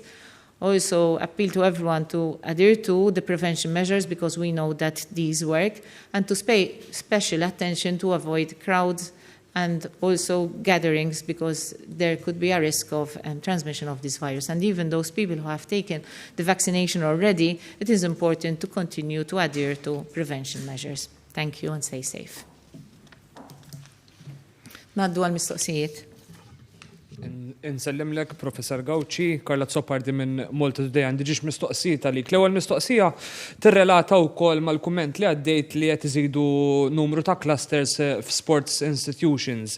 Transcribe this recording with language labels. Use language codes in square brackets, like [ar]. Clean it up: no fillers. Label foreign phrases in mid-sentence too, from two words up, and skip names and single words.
[en] Also appeal to everyone to adhere to the prevention measures because we know that these work, and to pay special attention to avoid crowds and also gatherings because there could be a risk of transmission of this virus. And even those people who have taken the vaccination already, it is important to continue to adhere to prevention measures. Thank you and stay safe. [mt] Naddu għal-mistoqsijiet. Insellimlek, Professor Gawċi, Karla Zoppardi minn Malta Today, għandi ġiex mistoqsijiet għalik. L-ewwel mistoqsija tirrelata wkoll mal-kumment li għaddejt li qed iżidu numru ta' clusters f' [en] sports institutions.